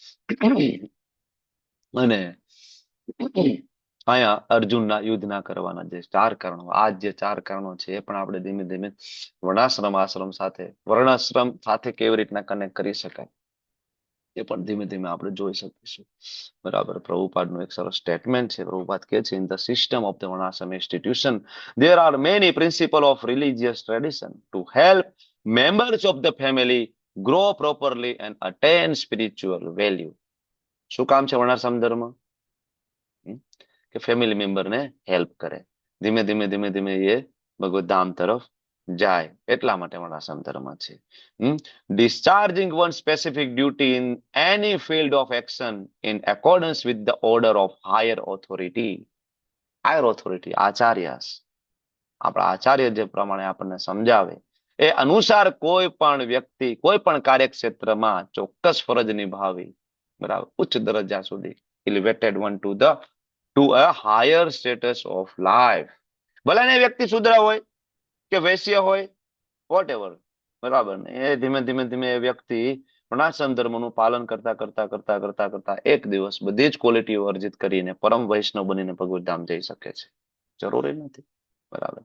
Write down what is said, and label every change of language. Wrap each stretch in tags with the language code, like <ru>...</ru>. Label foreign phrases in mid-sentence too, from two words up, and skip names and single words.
<gu>અને અહીંયા અર્જુનના યુદ્ધના કરવાના જે 4 કારણો, આ જે 4 કારણો છે એ પણ આપણે ધીમે ધીમે વર્ણાશ્રમ આશ્રમ સાથે, વર્ણાશ્રમ સાથે કેવી રીતના કનેક્ટ કરી શકાય એ પણ ધીમે ધીમે આપણે જોઈ શકીશું. બરાબર. પ્રભુપાદનું એક સરસ સ્ટેટમેન્ટ છે. પ્રભુપાદ કહે છે,</gu> <en>in the system of the varnashrama institution there are many principles of religious tradition to help members of the family grow properly and attain spiritual value.</en> <gu>શું કામ છે વર્ણાશ્રમ ધર્મ? કે ફેમિલી મેમ્બરને હેલ્પ કરે, ધીમે ધીમે ધીમે ધીમે એ ભગવત ધામ તરફ જાય, એટલા માટે વર્ણાશ્રમ ધર્મ છે.</gu> <en>Discharging one specific duty in any field of action in accordance with the order of higher authority. Higher authority,</en> <gu>આચાર્યસ. આપણા આચાર્ય જે પ્રમાણે આપણને સમજાવે એ અનુસાર કોઈ પણ વ્યક્તિ કોઈ પણ કાર્યક્ષેત્રમાં ચોક્કસ ફરજ નિભાવી, બરાબર, ઉચ્ચ દરજ્જા સુધી,</gu> <en>elevated one to a higher status of life.</en> <gu>ભલે ને વ્યક્તિ શુદ્ર હોય કે વૈશ્ય હોય, whatever, બરાબર ને, એ ધીમે ધીમે ધીમે એ વ્યક્તિ વર્ણાશ્રમ ધર્મનું પાલન કરતા કરતા કરતા કરતા કરતા એક દિવસ બધી જ ક્વોલિટીઓ અર્જિત કરીને પરમ વૈષ્ણવ બનીને ભગવત ધામ જઈ શકે છે. જરૂરી નથી. બરાબર.</gu>